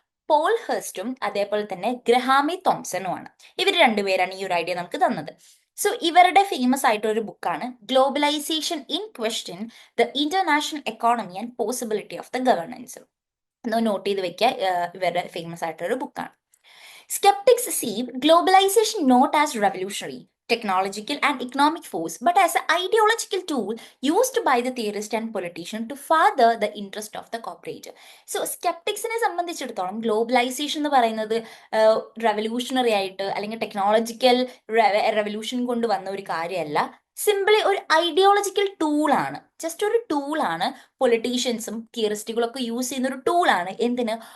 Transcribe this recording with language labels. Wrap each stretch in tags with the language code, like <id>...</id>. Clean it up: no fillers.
<ml>Paul ഹെർസ്റ്റും അതേപോലെ തന്നെ ഗ്രഹാമെ തോംസണും ആണ്. ഇവർ രണ്ടുപേരാണ് ഈ ഒരു ഐഡിയ നമുക്ക് തന്നത്. സോ ഇവരുടെ ഫേമസ് ആയിട്ടൊരു ബുക്കാണ് globalisation in question, the international economy and possibility of the governance. ഒന്ന് നോട്ട് ചെയ്ത് വെക്കുക, ഇവരുടെ ഫേമസ് ആയിട്ടൊരു ബുക്കാണ്.</ml> <en>Skeptics see globalization not as revolutionary, technological and economic force, but as an ideological tool used by the theorist and politician to further the interest of the corporate.</en> <ml>So skepticsനെ സംബന്ധിച്ചിടത്തോളം globalisation എന്ന് പറയുന്നത് revolutionary ആയിട്ട് അല്ലെങ്കിൽ technological revolution കൊണ്ട് വന്ന ഒരു കാര്യമല്ല, simply ഒരു ഐഡിയോളജിക്കൽ ടൂളാണ്. ജസ്റ്റ് ഒരു ടൂളാണ്, പൊളിറ്റീഷ്യൻസും തിയറിസ്റ്റുകളും ഒക്കെ യൂസ് ചെയ്യുന്ന ഒരു ടൂളാണ്. എന്തിന്?</ml>